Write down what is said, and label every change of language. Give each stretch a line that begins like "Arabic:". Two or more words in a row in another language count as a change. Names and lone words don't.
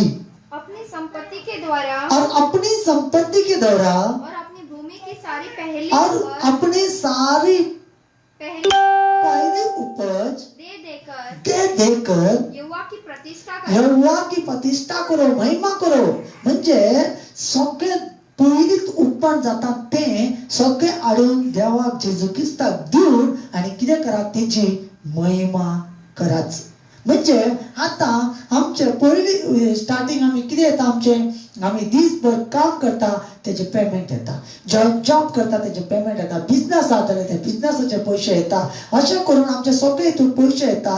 Hindi: अपनी संपत्ति के द्वारा और अपनी संपत्ति के द्वारा और अपनी भूमि की सारी और अपनी सारी पहली उपज दे देकर यहोवा की प्रतिष्ठा करो, महिमा करो।
Konkani: म्हणजे सगळे पयलींच उत्पन्न जाता ते सगळे हाडून देवाक जेजू क्रिस्ताक दिवन आनी कितें करात तेजी महिमा कराच। म्हणजे आता आमचे पयली स्टार्टिंग आमी कितें येता, आमी दीसभर काम करता तेजे पेमेंट येता, जॉब करता तेजे पेमेंट येता, बिझनेस आहा जाल्यार ते बिझनेसाचे पयशे येता, अशें करून आमचे सगळे हितून पयशे येता।